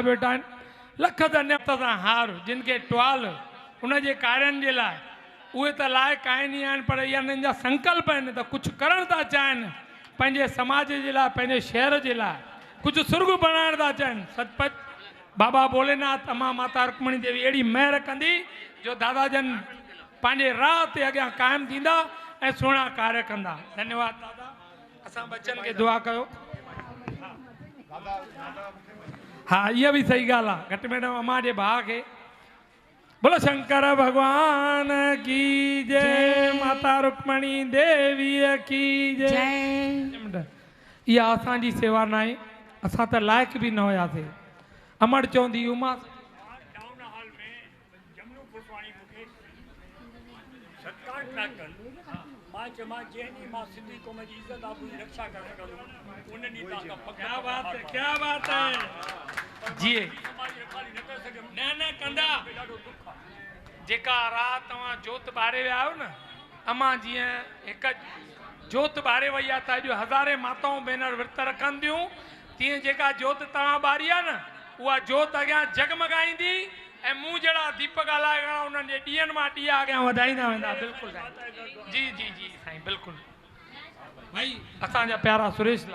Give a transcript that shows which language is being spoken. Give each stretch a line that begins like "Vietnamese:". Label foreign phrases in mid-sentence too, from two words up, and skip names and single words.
Sindhi: वेठा आहिनि लख धन्यवाद सां हार जिन खे टुवाल उनजे कार्यनि जे लाइ उहे त लाइक़ आहिनि ई आहिनि पर इहा हिननि जा संकल्प आहिनि त कुझु करणु था चाहिनि पंहिंजे समाज जे लाइ पंहिंजे शहर जे लाइ कुझु सुर्ग बणाइण था चाहिनि सचपच बाबा भोलेनाथ अमा माता रुक्मणी देवी अहिड़ी महिर कंदी जो दादा जन पंहिंजे राह ते अॻियां क़ाइमु थींदा ऐं सुहिणा कार्य कंदा धन्यवाद दादा असां बच्चनि खे दुआ कयो हा इहा बि सही ॻाल्हि आहे घटि में घटि अमा जे भाउ खे
Hindi: बोलो शंकर भगवान की जय माता रुक्मणी देवीअ की जय
Sindhi: इहा असांजी सेवा न आहे असां त लाइक़ बि न हुयासीं अमर चवंदी उमा टाउन हॉल में जमनू पुरवाणी मूंखे सत्कार पिया कनि मां चयोमांसि जंहिं ॾींहुं मां सिंधी क़ौम जी इज़त आबरू जी रक्षा करे सघंदुमि उन ॾींहुं तव्हां खां
Hindi: क्या बात है क्या बात है जी
Sindhi: समाजी रखाली न करे सघियुमि न न कंदा ॾाढो दुख आहे जेका राति तव्हां जोत ॿारे विया आहियो न अमां जीअं हिकु जोत ॿारे वई आहे त अॼु हज़ारे माताऊं भेनर विर्त रखनि थियूं तीअं जेका जोत तव्हां ॿारी आहे न उहा जोत अॻियां जगमगाईंदी ऐं मूं जहिड़ा दीपक हलाए घणा उन्हनि जे ॾींहंनि मां ॾींहं अॻियां वधाईंदा वेंदा बिल्कुलु साईं जी जी जी साईं बिल्कुलु भाई असांजा प्यारा सुरेश लाल